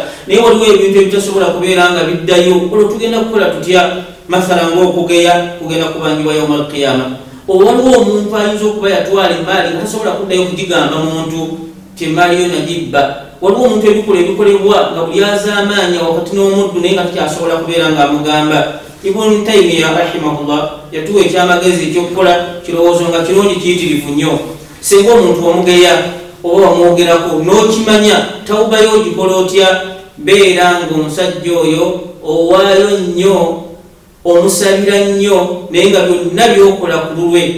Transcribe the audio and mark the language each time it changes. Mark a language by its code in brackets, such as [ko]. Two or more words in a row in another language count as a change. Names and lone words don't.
[lg] Naye waliwo ebintu ebitasobola kubeera nga biddayo. Olwo tugenda kukola tutya? Mathala ng'okugeya kugenda kubangibwa [ar] يوم القيامة. [lg] Waliwo omuntu ayinza okuba yatwala emaali nga tasobola kuddayo kugigamba muntu ti emaali yo nagibba. Waliwo omuntu ebikolebwa nga buli azaamaanya wakati n'omuddu naye nga takyasobola kubeera ng'amugamba. Ibn Taymiyyah rahimahullah yatuwa ekyamagezi ekyokukola kirowoozo nga kirungi kiyitirivu nnyo. Singa omuntu wamugeya oba wamwogerako n'okimanya tawuba yo ogikola otya? Beera ng'omusajja oyo owaayo nnyo, omusabira nnyo, naye nga byonna byokola ku lulwe.